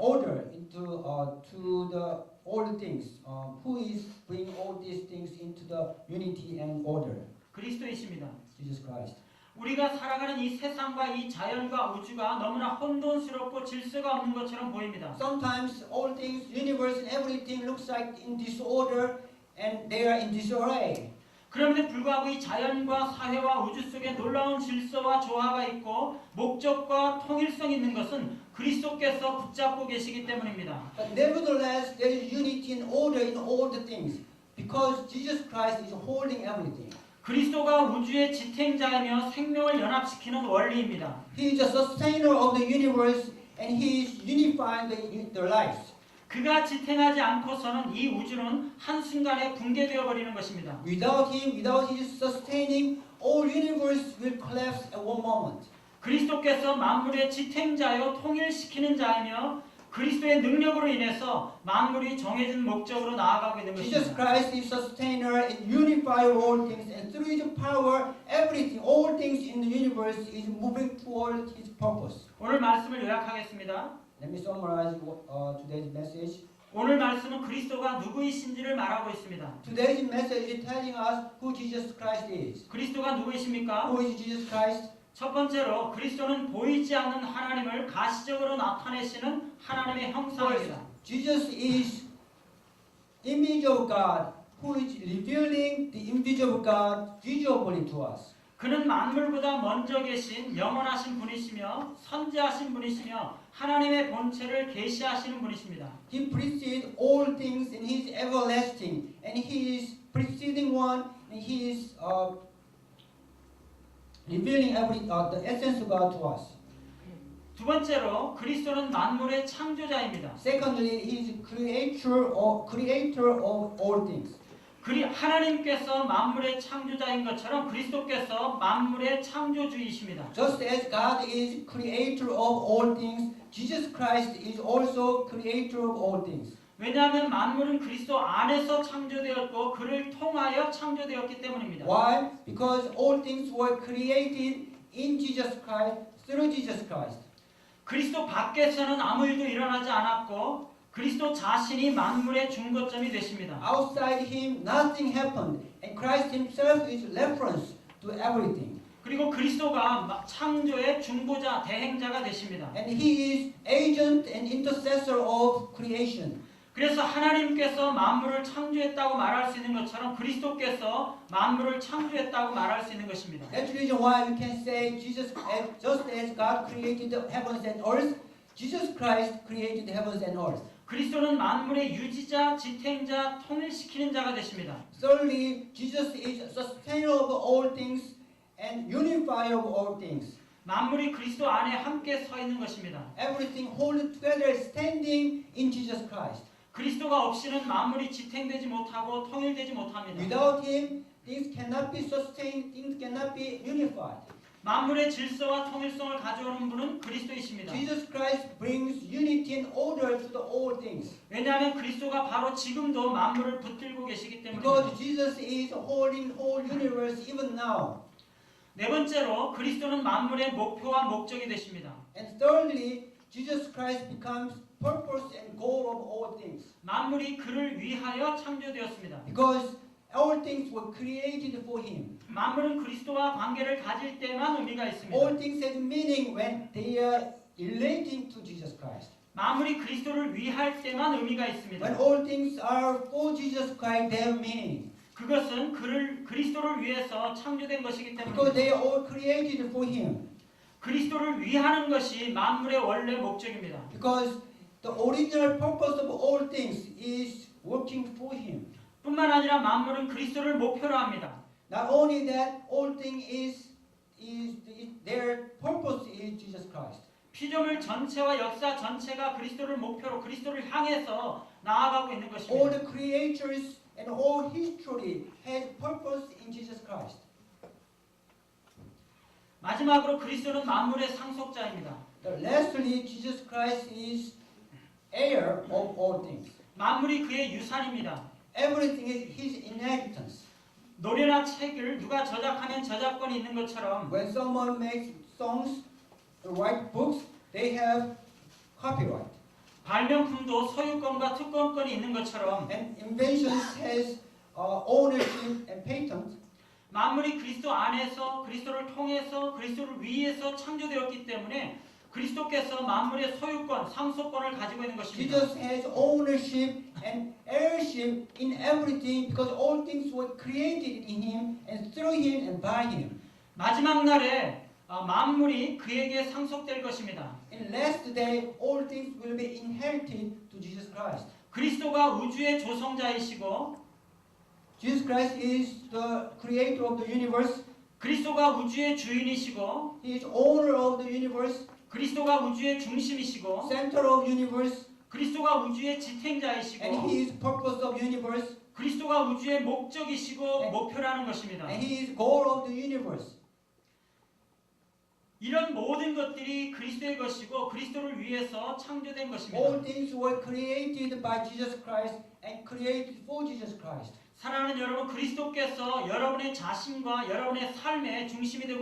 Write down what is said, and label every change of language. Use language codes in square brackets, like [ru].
[en] order into to the all things. Who is bring all these things into the unity and order? [ko] 그리스도이십니다. [en] Jesus Christ. [ko] 우리가 살아가는 이 세상과 이 자연과 우주가 너무나 혼돈스럽고 질서가 없는 것처럼 보입니다. [en] Sometimes all things, universe and everything looks like in disorder and they are in disarray. [ko] 그럼에도 불구하고 이 자연과 사회와 우주 속에 놀라운 질서와 조화가 있고 목적과 통일성이 있는 것은 그리스도께서 붙잡고 계시기 때문입니다. [en] But nevertheless, there is unity and order in all the things because Jesus Christ is holding everything. [ko] 그리스도가 우주의 지탱자이며 생명을 연합시키는 원리입니다. [en] He is the sustainer of the universe and He is unifying the lives. [ko] 그가 지탱하지 않고서는 이 우주는 한순간에 붕괴되어 버리는 것입니다. [en] Without Him, without His sustaining, all universe will collapse at one moment. [ko] 그리스도께서 만물의 지탱자요 통일시키는 자이며 그리스도의 능력으로 인해서 만물이 정해진 목적으로 나아가고 있는 [en] Jesus [ko] 것입니다. [en] Christ is sustainer and unifier all things, and through His power, everything, all things in the universe is moving toward His purpose. [ko] 오늘 말씀을 요약하겠습니다. [en] Let me summarize today's message. [ko] 오늘 말씀은 그리스도가 누구이신지를 말하고 있습니다. [en] Today's message is telling us who Jesus Christ is. [ko] 그리스도가 누구이십니까? [en] Who is Jesus Christ? [ko] 첫 번째로 그리스도는 보이지 않는 하나님을 가시적으로 나타내시는 하나님의 형상입니다. [en] Jesus is image of God, who is revealing the invisible God visibly to us. [ko] 그는 만물보다 먼저 계신 영원하신 분이시며 선지하신 분이시며 하나님의 본체를 계시하시는 분이십니다. [en] He precedes all things and He is everlasting, and He is preceding one, and He is revealing the essence of God to us. [ko] 두 번째로 그리스도는 만물의 창조자입니다. [en] Secondly, He is creator of all things. [ko] 하나님께서 만물의 창조자인 것처럼 그리스도께서 만물의 창조주이십니다. [en] Just as God is creator of all things, Jesus Christ is also creator of all things. [ko] 왜냐하면 만물은 그리스도 안에서 창조되었고 그를 통하여 창조되었기 때문입니다. [en] Why? Because all things were created in Jesus Christ, through Jesus Christ. [ko] 그리스도 밖에서는 아무 일도 일어나지 않았고 그리스도 자신이 만물의 중거점이 되십니다. [en] Outside Him, nothing happened, and Christ Himself is reference to everything. [ko] 그리고 그리스도가 창조의 중보자, 대행자가 되십니다. [en] And He is agent and intercessor of creation. [ko] 그래서 하나님께서 만물을 창조했다고 말할 수 있는 것처럼 그리스도께서 만물을 창조했다고 말할 수 있는 것입니다. [en] That's the reason why we can say just as God created the heavens and earth, Jesus Christ created the heavens and earth. [ko] 그리스도는 만물의 유지자, 지탱자, 통일시키는 자가 되십니다. [en] Thirdly, Jesus is sustainer of all things and unifier of all things. [ko] 만물이 그리스도 안에 함께 서 있는 것입니다. [en] Everything hold together standing in Jesus Christ. [ko] 그리스도가 없이는 만물이 지탱되지 못하고 통일되지 못합니다. [en] Without Him, things cannot be sustained, things cannot be unified. [ko] 만물의 질서와 통일성을 가져오는 분은 그리스도이십니다. [en] Jesus Christ brings unity and order to the all things. [ko] 왜냐하면 그리스도가 바로 지금도 만물을 붙들고 계시기 때문입니다. [en] Because Jesus is holding whole universe even now. [ko] 네 번째로 그리스도는 만물의 목표와 목적이 되십니다. [en] And thirdly, Jesus Christ becomes purpose and goal of all things. [ko] 만물이 그를 위하여 창조되었습니다. [en] Because all things were created for Him. [ko] 만물은 그리스도와 관계를 가질 때만 의미가 있습니다. [en] All things have meaning when they are relating to Jesus Christ. [ko] 만물이 그리스도를 위할 때만 의미가 있습니다. [en] When all things are for Jesus Christ, they have meaning. [ko] 그것은 그리스도를 위해서 창조된 것이기 [en] Because [ko] 때문입니다. [en] they are all created for Him. [ko] 그리스도를 위하는 것이 만물의 원래 목적입니다. [en] Because the original purpose of all things is working for Him. [ko] 뿐만 아니라 만물은 그리스도를 목표로 합니다. [en] Not only that, all things is their purpose is Jesus Christ. [ko] 피조물 전체와 역사 전체가 그리스도를 목표로 그리스도를 향해서 나아가고 있는 [en] All [ko] 것입니다. [en] the creatures and all history has purpose in Jesus Christ. [ko] 마지막으로 그리스도는 만물의 상속자입니다. [en] Lastly, Jesus Christ is heir of all things. [ko] 만물이 그의 유산입니다. [en] Everything is his inheritance. [ko] 노래나 책을 누가 저작하면 저작권이 있는 것처럼 [en] When someone makes songs, write books, they have copyright. [ko] 발명품도 소유권과 특권권이 있는 것처럼 [en] And inventions has ownership and patent. [ko] 만물이 그리스도 안에서 그리스도를 통해서 그리스도를 위해서 창조되었기 때문에 그리스도께서 만물의 소유권, 상속권을 가지고 있는 것입니다. [en] Jesus has ownership and heirship in everything because all things were created in him and through him and by him. [ko] 마지막 날에 만물이 그에게 상속될 것입니다. [en] In last day, all things will be inherited to Jesus Christ. [ko] 그리스도가 우주의 조성자이시고 [en] Jesus Christ is the creator of the universe. [ko] 그리스도가 우주의 주인이시고 [en] He is owner of the universe, [ko] 그리스도가 우주의 중심이시고 [en] center of universe, [ko] 그리스도가 우주의 [en] and [ko] 지탱자이시고 [en] he is purpose of universe, [ko] 그리스도가 우주의 목적이시고 목표라는 것입니다. [en] and he is goal of the universe. [ko] 이런 모든 것들이 그리스도의 것이고 그리스도를 위해서 창조된 것입니다. [en] All things were created by Jesus Christ and created for Jesus Christ. [ko] 사랑하는 여러분, 그리스도께서 여러분의 자신과 여러분의 삶의 중심이 되고